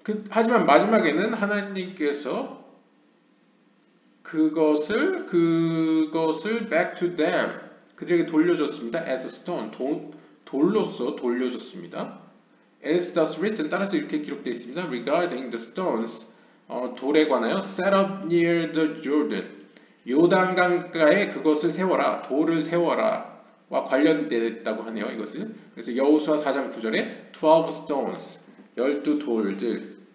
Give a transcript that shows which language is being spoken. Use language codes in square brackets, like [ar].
[ko] 하지만 마지막에는 하나님께서 그것을 [en] back to them, [ko] 그들에게 돌려줬습니다. [en] As a stone, [ko] 돌로서 돌려줬습니다. [en] It is thus written, [ko] 따라서 이렇게 기록되어 있습니다. [en] Regarding the stones, [ko] 돌에 관하여 [en] set up near the Jordan, [ko] 요단강가에 그것을 세워라, 돌을 세워라 와 관련되었다고 하네요. 이것은. 그래서 여호수아 4장 9절에 [en] 12 stones, [ko] 12돌들.